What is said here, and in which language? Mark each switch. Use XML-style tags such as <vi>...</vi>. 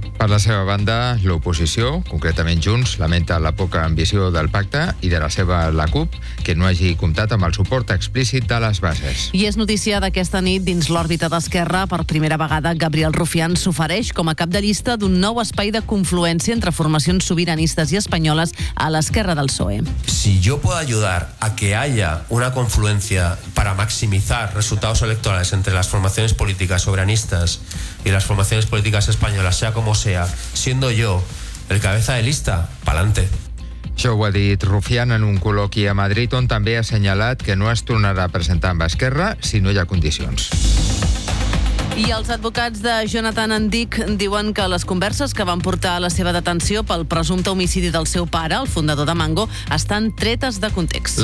<ca>Per la seva banda, l'oposició, concretament Junts, lamenta la poca ambició del pacte i de la seva, la CUP, que no hagi comptat amb el suport explícit de les bases. I és notícia d'aquesta nit dins l'òrbita d'Esquerra. Per primera vegada, Gabriel Rufián s'ofereix com a cap de llista d'un nou espai de confluència entre formacions sobiranistes i espanyoles a l'esquerra del PSOE.</ca> <es>Si jo puedo ayudar a que haya una confluencia para maximizar resultados electorales entre las formaciones políticas soberanistas y las formaciones políticas españolas, sea como sea, siendo yo el cabeza de lista, pa'lante.</es> <ca>Això ho ha dit Rufián en un col·loqui a Madrid, on també ha assenyalat que no es tornarà a presentar amb Esquerra si no hi ha condicions. I els advocats de Jonathan Andic diuen que les converses que van portar a la seva detenció pel presumpte homicidi del seu pare, el fundador de Mango, estan tretes de context.</ca>